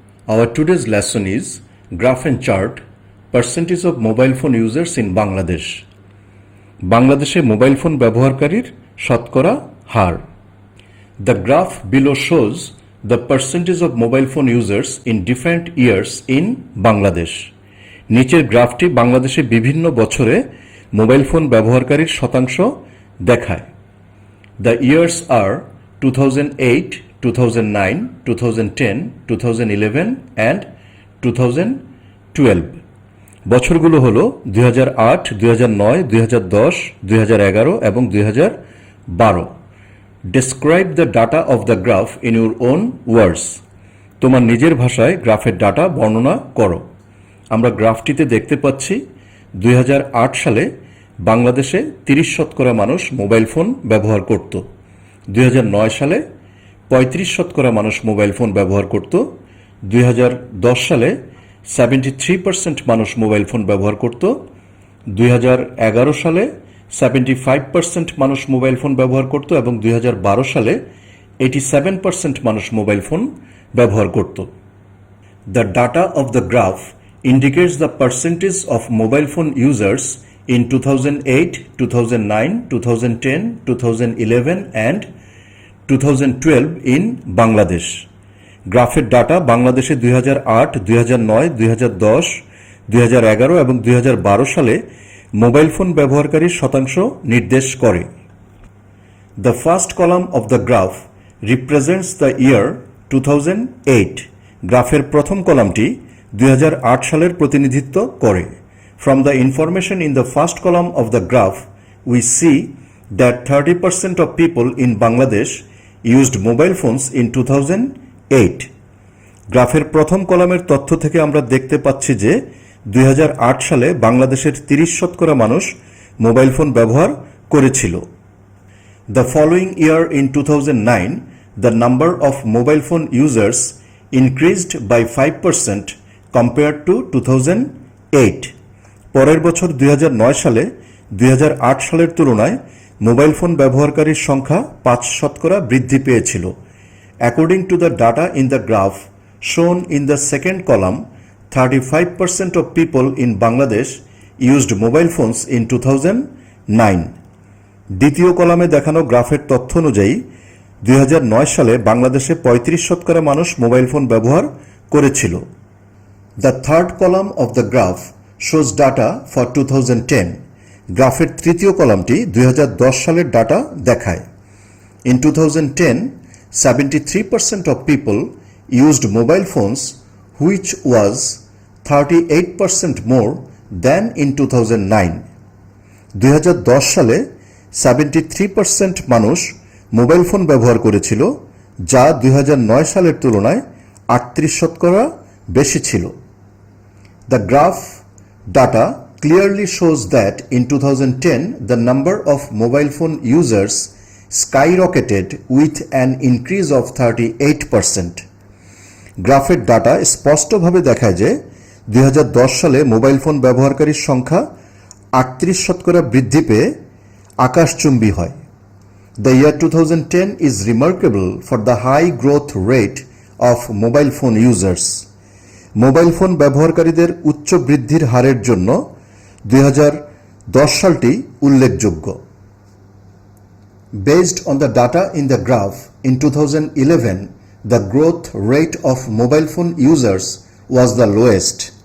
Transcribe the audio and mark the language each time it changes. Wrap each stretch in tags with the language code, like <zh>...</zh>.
<en>Our today's lesson is Graph and Chart Percentage of Mobile Phone Users in Bangladesh.</en> <bn>বাংলাদেশে mobile phone ব্যবহারকারীর শতকরা হার।</bn> <en>The graph below shows the percentage of mobile phone users in different years in Bangladesh.</en> <bn>নিচের গ্রাফটি বাংলাদেশে বিভিন্ন বছরে mobile phone ব্যবহারকারীর শতাংশ দেখায়।</bn> <en>The years are 2008, 2009, 2010, 2011 and 2012.</en> <bn>বছরগুলো হলো 2008, 2009, 2010, 2011 এবং 2012.</bn> <en>Describe the data of the graph in your own words.</en> <bn>তোমার নিজের ভাষায় গ্রাফের ডাটা বর্ণনা করো। আমরা গ্রাফটিতে দেখতে পাচ্ছি 2008 সালে বাংলাদেশে 30% মানুষ মোবাইল ফোন ব্যবহার করত। 2009 সালে 35% মানুষ মোবাইল ফোন ব্যবহার করত। 2010 সালে 73% মানুষ মোবাইল ফোন ব্যবহার করত। 2011 সালে 75% মানুষ মোবাইল ফোন ব্যবহার করত এবং 2012 সালে 87% মানুষ মোবাইল ফোন ব্যবহার করত।</bn> <en>The data of the graph indicates the percentage of mobile phone users in 2008, 2009, 2010, 2011 and 2012 in Bangladesh.</en> <bn>গ্রাফের ডাটা বাংলাদেশে 2008, 2009, 2010, 2011 এবং 2012 সালে মোবাইল ফোন ব্যবহারকারীর শতাংশ নির্দেশ করে।</bn> <en>The first column of the graph represents the year 2008.</en> <bn>গ্রাফের প্রথম কলামটি 2008 সালের প্রতিনিধিত্ব করে।</bn> <en>From the information in the first column of the graph, we see that 30% of people in Bangladesh used mobile phones in 2008.</en> <bn>গ্রাফের প্রথম কলামের তথ্য থেকে আমরা দেখতে পাচ্ছি যে 2008 সালে বাংলাদেশের 30% মানুষ মোবাইল ফোন ব্যবহার করেছিল।</bn> <en>The following year in 2009, the number of mobile phone users increased by 5% compared to 2008.</en> <bn>পরের বছর 2009 সালে 2008 সালের তুলনায় মোবাইল ফোন ব্যবহারকারীর সংখ্যা 5% বৃদ্ধি পেয়েছিল।</bn> <en>According to the data in the graph shown in the second column, 35% of people in Bangladesh used mobile phones in 2009.</en> <bn>দ্বিতীয় কলামে দেখানো গ্রাফের তথ্য অনুযায়ী 2009 সালে বাংলাদেশে 35% মানুষ মোবাইল ফোন ব্যবহার করেছিল।</bn> <en>The third column of the graph shows data for 2010.</en> <bn>গ্রাফের তৃতীয় কলামটি 2010 সালের ডাটা দেখায়।</bn> <en>In 2010, 73% of people used mobile phones, which was 38% more than in 2009.</en> <bn>2010 সালে 73% মানুষ মোবাইল ফোন ব্যবহার করেছিল, যা 2009 সালের তুলনায় 38% বেশি ছিল।</bn> <en>The graph data clearly shows that in 2010 the number of mobile phone users skyrocketed with an increase of 38%.</en> <bn>গ্রাফের ডাটা স্পষ্টভাবে দেখায় যে 2010 সালে মোবাইল ফোন ব্যবহারকারীর সংখ্যা 38% বৃদ্ধি পেয়ে আকাশচুম্বী হয়।</bn> <en>The year 2010 is remarkable for the high growth rate of mobile phone users.</en> <bn>Mobile phone ব্যবহারকারীদের উচ্চ বৃদ্ধির হারের জন্য 2010 সালটি উল্লেখযোগ্য।</bn> <en>Based on the data in the graph, in 2011, the growth rate of mobile phone users was the lowest.</en>